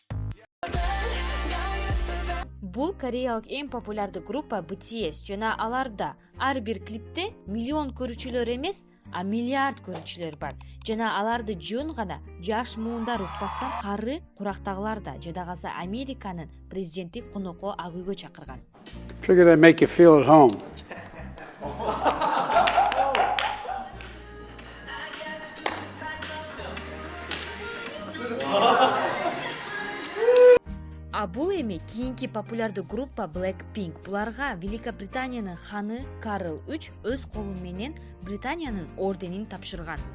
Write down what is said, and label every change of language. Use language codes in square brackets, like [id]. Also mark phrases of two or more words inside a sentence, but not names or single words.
[ky] Бул кореялык эң популярдуу группа BTS жана аларда ар бир клипте миллион көрүүчүлөр эмес, а миллиард көрүүчүлөр бар. Жана аларды жөн гана жаш муундар укпастан кары курактагылар да, жада калса Американын президенти конокко ак үйгө чакырган. [en] Figure they make you feel at home. [ky] А бул эми кийинки популярдуу группа Blackpink. Буларга Великобританиянын ханы Карл 3 өз колу менен Британиянын орденин тапшырган.